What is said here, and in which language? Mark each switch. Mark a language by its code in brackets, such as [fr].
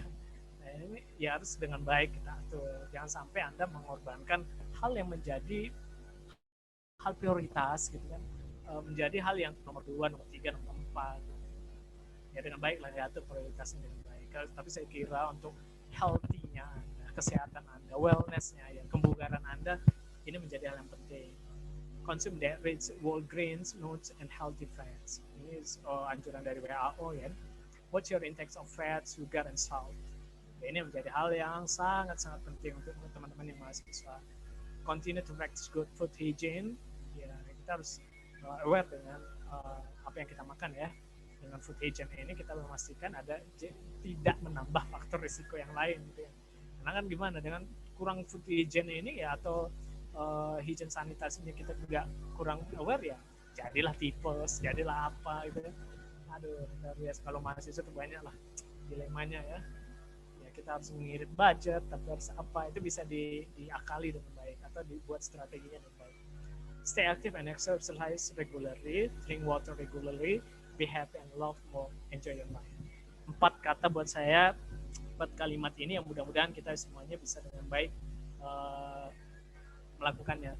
[id] Nah, ini ya harus dengan baik kita atur. Jangan sampai Anda mengorbankan hal yang menjadi hal prioritas gitu kan, menjadi hal yang nomor 2, nomor 3, nomor 4. Ya dengan baik lah diatur prioritasnya dengan baik. Tapi saya kira untuk healthy-nya Anda, kesehatan Anda, wellness-nya, ya, kebugaran Anda, ini menjadi hal yang penting. [en] Consume that rich whole grains, nuts, and healthy fats. [id] Ini anjuran dari WHO ya. [en] Watch your intake of fat, sugar, and salt. [id] Ini menjadi hal yang sangat-sangat penting untuk teman-teman yang mahasiswa. [en] Continue to practice good food hygiene. [id] Ya, kita harus aware dengan apa yang kita makan ya. Dengan food hygiene ini kita memastikan ada tidak menambah faktor risiko yang lain. Gitu ya. Karena kan gimana dengan kurang food hygiene ini ya atau hygiene sanitasinya kita juga kurang aware ya, jadilah tipes, jadilah apa gitu ya. Aduh, biasa kalau mahasiswa itu banyak lah dilemanya ya. Kita harus mengirit budget, tapi harus apa, itu bisa diakali dengan baik atau dibuat strateginya dengan baik. [en] Stay active and exercise regularly, drink water regularly, be happy and love more, enjoy your life. [id] 4 kata buat saya, 4 kalimat ini yang mudah-mudahan kita semuanya bisa dengan baik melakukannya.